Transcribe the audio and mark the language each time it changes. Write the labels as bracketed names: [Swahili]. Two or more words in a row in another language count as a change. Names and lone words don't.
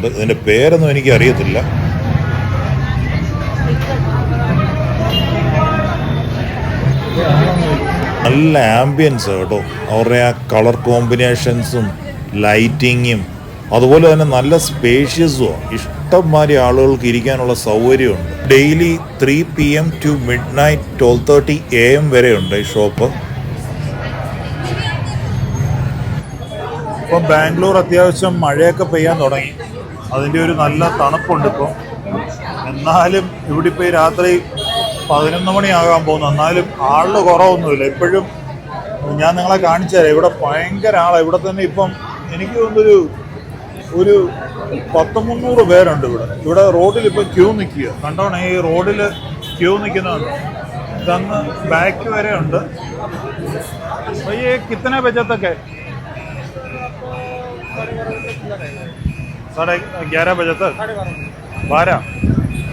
[Malayalam] ഇതിൻ്റെ പേരൊന്നും എനിക്ക് അറിയത്തില്ല. നല്ല ആംബിയൻസ് കേട്ടോ. അവരുടെ ആ [English] colour combinations [Malayalam] ലൈറ്റിങ്ങും അതുപോലെ തന്നെ നല്ല സ്പേഷ്യസുമാണ്. ഇഷ്ടംമാതിരി ആളുകൾക്ക് ഇരിക്കാനുള്ള സൗകര്യമുണ്ട്. ഡെയിലി [English] 3 PM to midnight 12:30 AM [Malayalam] വരെയുണ്ട് ഈ ഷോപ്പ്. ഇപ്പം ബാംഗ്ലൂർ അത്യാവശ്യം മഴയൊക്കെ പെയ്യാൻ തുടങ്ങി. അതിൻ്റെ ഒരു നല്ല തണുപ്പുണ്ട് ഇപ്പം. എന്നാലും ഇവിടെ ഇപ്പോൾ രാത്രി 11 മണിയാകാൻ പോകുന്നു. എന്നാലും ആളിന് കുറവൊന്നുമില്ല. ഇപ്പോഴും ഞാൻ നിങ്ങളെ കാണിച്ചു തരാം. ഇവിടെ ഭയങ്കര ആളാണ്. ഇവിടെ തന്നെ ഇപ്പം എനിക്ക് തോന്നുന്നൊരു 100-300 പേരുണ്ട് ഇവിടെ റോഡിൽ ഇപ്പം ക്യൂ നിൽക്കുക. കണ്ടോണേ, ഈ റോഡിൽ ക്യൂ നിൽക്കുന്നുണ്ട്. ഇതങ്ങ് ബാക്ക് വരെ ഉണ്ട്. [Hindi] ये कितने बजे तक है? 11:30 बजे तक. 12